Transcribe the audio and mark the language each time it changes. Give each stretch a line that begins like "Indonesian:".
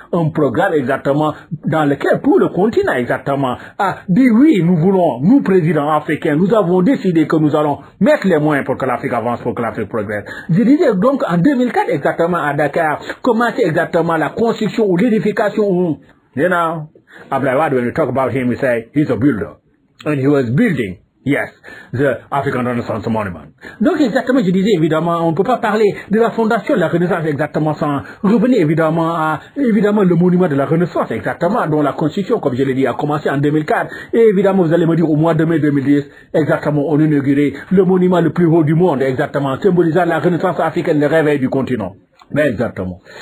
French: Un programme exactement dans lequel tout le continent exactement a dit oui, nous voulons, nous présidents africains, nous avons décidé que nous allons mettre les moyens pour que l'Afrique avance, pour que l'Afrique progresse. Je disais donc en 2004 exactement à Dakar, commencer exactement la construction ou l'édification.
English: You know, Abdoulaye Wade, when we talk about him, we say he's a builder. And he was building Yes, the African Renaissance Monument.
French: Donc exactement, je disais évidemment, on ne peut pas parler de la fondation de la Renaissance exactement sans revenir évidemment à le monument de la Renaissance exactement, dont la Constitution, comme je l'ai dit, a commencé en 2004. Et évidemment, vous allez me dire au mois de mai 2010, exactement, on a inauguré le monument le plus haut du monde, exactement, symbolisant la Renaissance africaine, le réveil du continent. Mais exactement.